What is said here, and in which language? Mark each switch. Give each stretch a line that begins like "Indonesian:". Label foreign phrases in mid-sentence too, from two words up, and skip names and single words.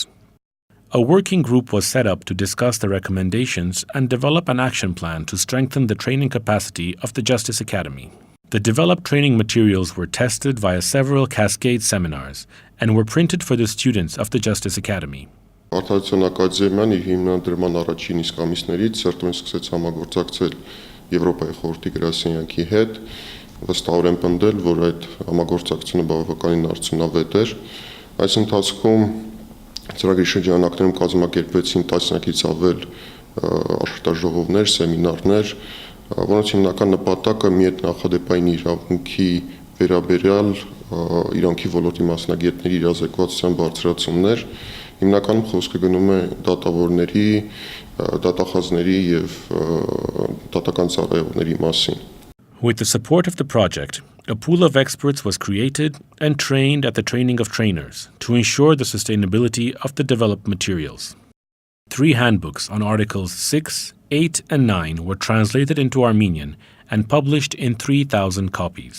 English: A working group was set up to discuss the recommendations and develop an action plan to strengthen the training capacity of the Justice Academy. The developed training materials were tested via several cascade seminars and were printed for the students of the Justice Academy.
Armenian: Արդարության ակադեմիան իր հիմնադրման առաջին իսկ ամիսներից սերտորեն սկսեց համագործակցել Եվրոպայի խորհրդի գրասենյակի հետ, վստահորեն պնդել, որ այդ համագործակցությունը բավականին արդյունավետ էր։ Այս ընթացքում ծրագրի շրջանակներում կազմակերպվեցին տասնյակից ավել աշխատաժողովներ, սեմինարներ, որոնց հիմնական նպատակը մի այդ նախադեպային իրավունքի վերաբերյալ իրանքի ոլորտի մասնագետների իրազեկվածության բարձրացումներ, հիմնականում խոսքը գնում է դատավորների, դատախազների եւ դատական ծառայողների մասին.
English: With the support of the project, a pool of experts was created and trained at the training of trainers to ensure the sustainability of the developed materials. 3 handbooks on Articles 6, 8, and 9 were translated into Armenian and published in 3,000 copies.